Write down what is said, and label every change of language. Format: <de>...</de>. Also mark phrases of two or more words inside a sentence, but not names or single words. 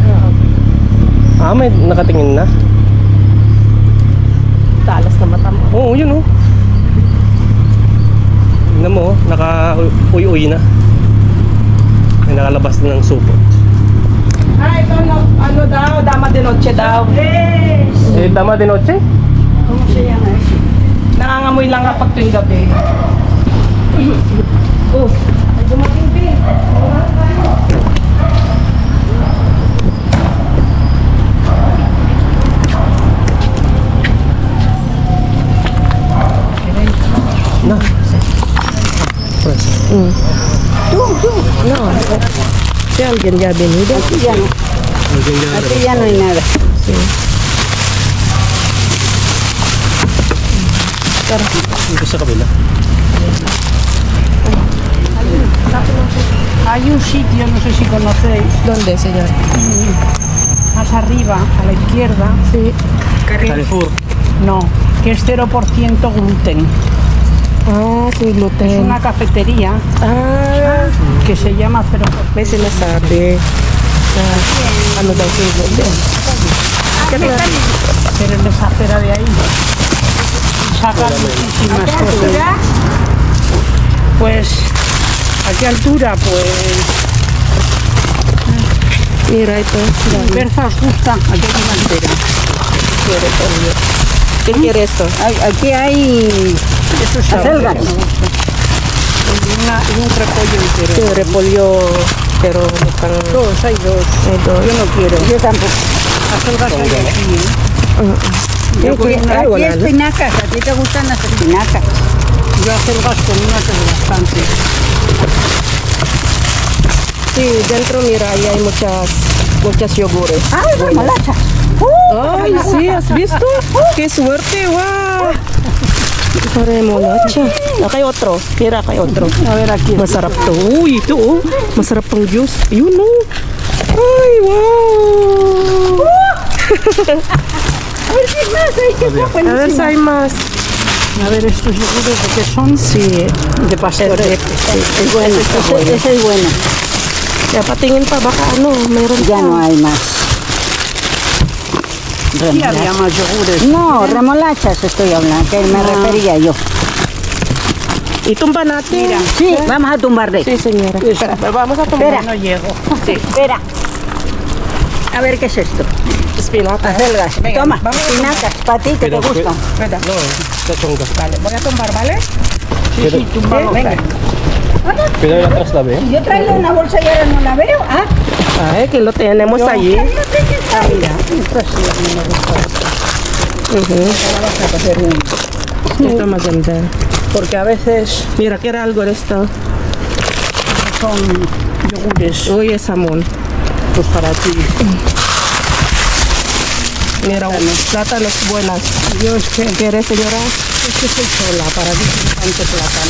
<tl>Ah, may nakatingin na? Talas na mata mo. Oo, yun oh. Tingnan mo, naka-uy-uy na. May nakalabas na ng supot. Ah, ito ano daw, dama de noche daw. Eh, dama de noche?</tl> <es>¿Cómo se llama eso?</es> <tl>Nangangamoy lang kapag tuwing gabi. Oh, ay dumating din. Na. Press.</tl> <es>No. Si alguien ya ha venido. Aquí ya no. Aquí ya no hay nada.</es> <tl>Dito sa kabila.</tl> <es>Hay un sitio, no sé si conocéis, ¿Dónde, señor? más arriba, a la izquierda. Sí. Carrefour. No, que es 0% gluten. Ah, sí, Es gluten. una cafetería Ah, que se llama 0%.</es> <tl>may sinasabi. Ano daw si gluten?</tl> <es>Pero en esa acera de ahí sacan muchísimas cosas. Pues, ¿a qué altura? Pues,</es> <tl>Mira ito.</tl> <es>Berza os gusta, aquí hay una entera. ¿Qué quiere esto? Aquí hay acelgas. Y un repollo entero. Sí, repollo, pero no están... Dos, hay dos. Hay dos. Yo no quiero. Yo tampoco. Acelgas hay aquí, ¿eh? Yo con una-</es> <tl>Ay, wala na.</tl> <es>espinacas, a ti te gustan las espinacas. Yo acelgas con una que es bastante. Sí, dentro, mira, ahí hay muchas yogures. ¡Ay, remolachas! Ay, sí, ¿has visto? ¡Qué suerte! ¡Wow! Remolacha. Acá hay otro. Mira, acá hay otro. A ver, aquí.</es> <tl>Masarap to. Uy, ito oh. Masarap pang juice. Yun oh.</tl> <es>Ay, wow! A ver si hay más, hay que A ver si hay más. A ver, estos yogures de qué son. Sí. De pastores. Es bueno. Ese es bueno.</es> <tl>Ya patingin pa, baka ano, mayroon Ya pa.</tl> <es>no hay más. Sí, había más yogures. No, remolachas estoy hablando, que me refería yo.</es> <tl>Itumba natin.</tl> <es>Mira, sí, vamos a tumbar de. Sí, señora. Espera, vamos a tomar. Espera. No llego. Sí, espera. A ver, ¿qué es esto? Espinaca. Acelgas. Toma, espinacas, para ti que te gustan.</es> <tl>No, sa chongga.</tl> <es>Vale, voy a tumbar, ¿vale? Sí, Pero- sí, tumbamos. Venga.</es> <tl>Pero yung atrás la ve.</tl> <es>Yo traigo una bolsa y ahora no la veo. Ah, Ay, que lo tenemos allí. ah, mira. Esto sí, a mí me gusta. Ahora vas a coger un.</es> <tl>Ito maganda.</tl> <es>Porque a veces Mira, que era algo de esto. son yogures, Uy, es jamón. pues para ti. Mira, plátanos buenas. Yo es que ¿Quieres, señora? soy sola, para ti tanto plátano.</es>